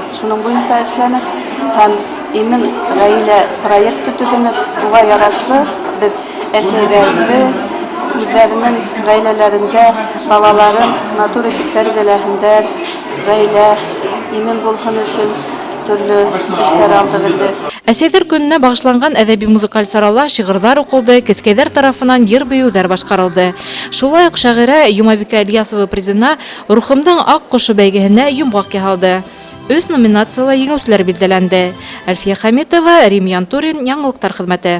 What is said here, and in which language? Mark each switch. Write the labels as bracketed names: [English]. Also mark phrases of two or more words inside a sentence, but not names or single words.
[Tatar] Шуның буенча эшләнек һәм имен гаилә проекты төзенеп, буга ярашлы без әсәйләрне үзләренең гаиләләрендә балаларын матур итеп тәрбияләһеннәр, гаилә имен булсын өчен төрле эшләр алдык инде. [Bashkir] Әсәйҙәр көнөнә бағышланған әҙәби-музыкаль сарала шиғырҙар уҡылды, кескәйҙәр тарафынан йыр-бейеүҙәр башҡарылды. Шулай уҡ шағирә Йомабикә Ильясова призына «Рухымдың аҡ ҡошо» бәйгеһенә йомғаҡ яһалды. 3 номинацияла еңеүселәр билдәләнде. Әлфиә Хәмитова, Рим Янтурин, Яңғылыҡтар хеҙмәте.